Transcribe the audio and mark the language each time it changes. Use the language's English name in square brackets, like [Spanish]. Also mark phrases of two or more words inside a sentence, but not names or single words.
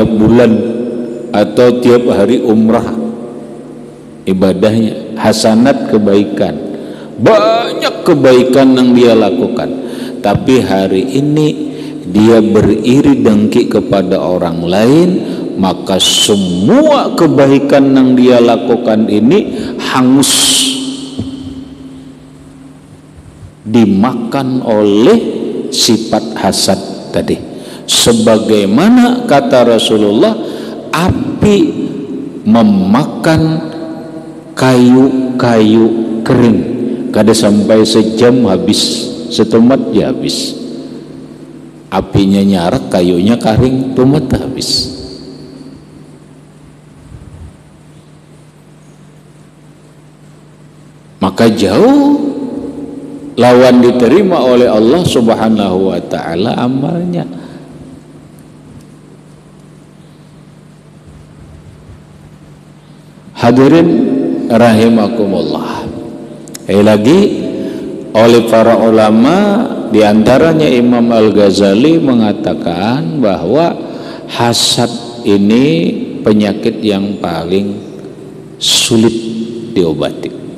[Indonesian] bulan atau tiap hari umrah, ibadahnya hasanat, kebaikan, banyak kebaikan yang dia lakukan, tapi hari ini dia beriri dengki kepada orang lain, maka semua kebaikan yang dia lakukan ini hangus, dimakan oleh sifat hasad tadi. Sebagaimana kata Rasulullah, [Banjar] api memakan kayu-kayu kering, kada sampai sejam habis, setumat ya habis. Apinya nyarak, kayunya kering, tumat habis. Maka jauh lawan diterima oleh Allah [Arabic] سبحانه وتعالى [Banjar] amalnya. [Arabic] حاضرين رحمكم الله. [Indonesian] Lagi oleh para ulama, diantaranya Imam Al-Ghazali mengatakan bahwa hasad ini penyakit yang paling sulit diobati.